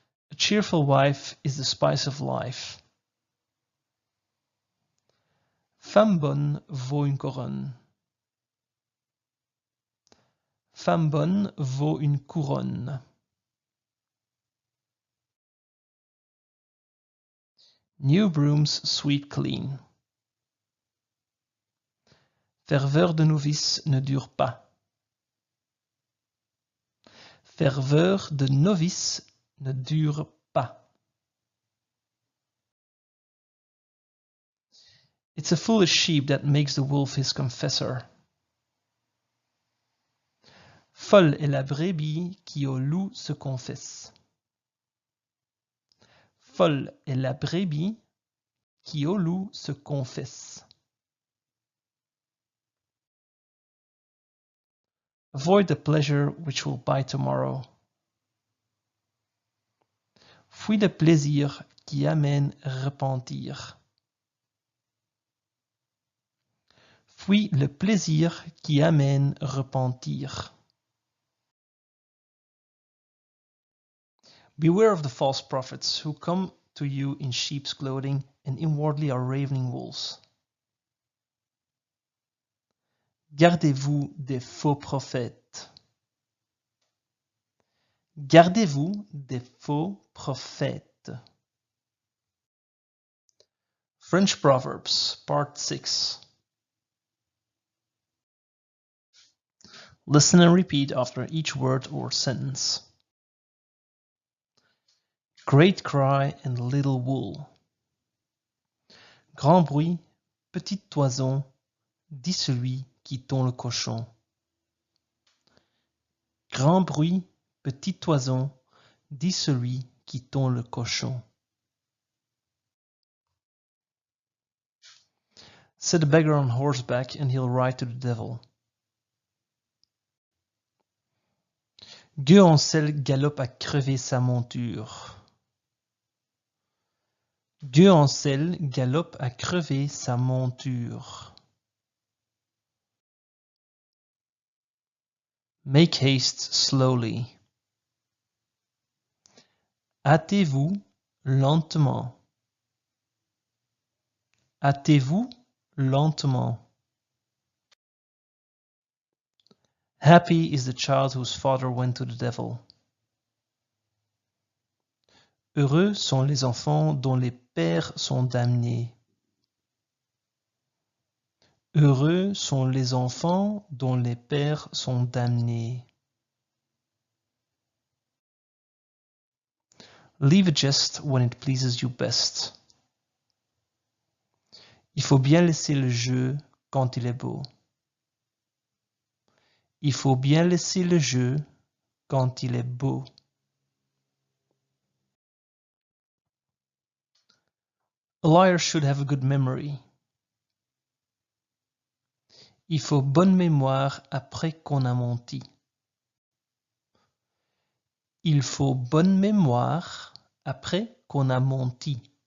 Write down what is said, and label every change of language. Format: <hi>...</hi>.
<en>A cheerful wife is the spice of life.</en> <fr>Femme bonne vaut une couronne. Femme bonne vaut une couronne.</fr> <en>New brooms sweep clean.</en> <fr>Ferveur de novice ne dure pas. Ferveur de novice ne dure pas.</fr> <en>It's a foolish sheep that makes the wolf his confessor.</en> <fr>Folle est la brebis qui au loup se confesse. Folle est la brebis qui au loup se confesse.</fr> <en>Avoid the pleasure which will buy tomorrow.</en> <fr>Fuis le plaisir qui amène repentir. Fuis le plaisir qui amène repentir.</fr> <en>Beware of the false prophets who come to you in sheep's clothing and inwardly are ravening wolves.</en> <fr>Gardez-vous des faux prophètes. Gardez-vous des faux prophètes.</fr> <en>French Proverbs, Part 6. Listen and repeat after each word or sentence. Great cry and little wool.</en> <fr>Grand bruit, petite toison, dit celui qui tond le cochon. Grand bruit, petite toison, dit celui qui tond le cochon.</fr> <en>Set a beggar on horseback and he'll ride to the devil.</en> <fr>Gueux-en-Selle galope à crever sa monture. Gueux-en-Selle galope à crever sa monture.</fr> <en>Make haste slowly.</en> <fr>Hâtez-vous lentement. Hâtez-vous lentement.</fr> <en>Happy is the child whose father went to the devil.</en> <fr>Heureux sont les enfants dont les pères sont damnés. Heureux sont les enfants dont les pères sont damnés.</fr> <en>Leave a jest when it pleases you best.</en> <fr>Il faut bien laisser le jeu quand il est beau. Il faut bien laisser le jeu quand il est beau.</fr> <en>A liar should have a good memory.</en> <fr>Il faut bonne mémoire après qu'on a menti. Il faut bonne mémoire après qu'on a menti.</fr>